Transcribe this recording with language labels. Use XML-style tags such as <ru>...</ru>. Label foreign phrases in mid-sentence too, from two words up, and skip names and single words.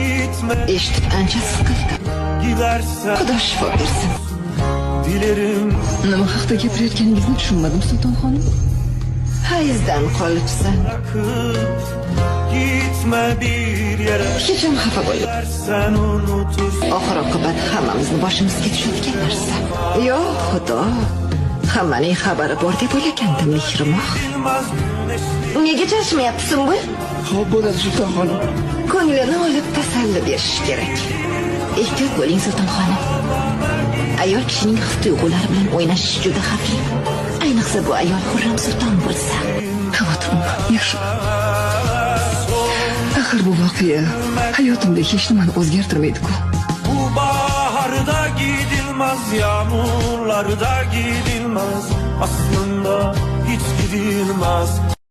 <tr>gitme.</tr> <uz>Eshitib ancha siqildim.</uz> <tr>Gidersen</tr> <uz>Xudo shifo bersin.</uz> <tr>dilerim.</tr> <uz>Nima haqda gapirayotganingizni tushunmadim, Sulton xonim. Hayzdan qolibsan.</uz> <tr>Bırakıp gitme bir yere.</tr> <uz>Hech ham xafa bo'lib.</uz> <tr>Sen unutursun.</tr> <uz>Oxir oqibat hammamizni boshimizga tushadigan narsa. Yo, Xudo. Hammaning xabari bor deb o'ylagandim, mehrimoq.</uz> <tr>Bilmez güneşli.</tr> <uz>Nega chashmayapsan bu? Xo'p bo'ladi Sulton xonim. Ko'nglini olib tasalli berish kerak. Ehtiyot bo'ling, Sulton xonim. Ayol kishining his-tuyg'ulari bilan o'ynashish juda xavfli. Ayniqsa bu ayol Xurram Sulton bo'lsa. Xavotir olma, yaxshi. Axir bu voqea hayotimda hech nimani o'zgartirmaydi-ku.</uz> <tr>Bu baharda gidilmez, yağmurlarda gidilmez. Aslında hiç gidilmez.</tr>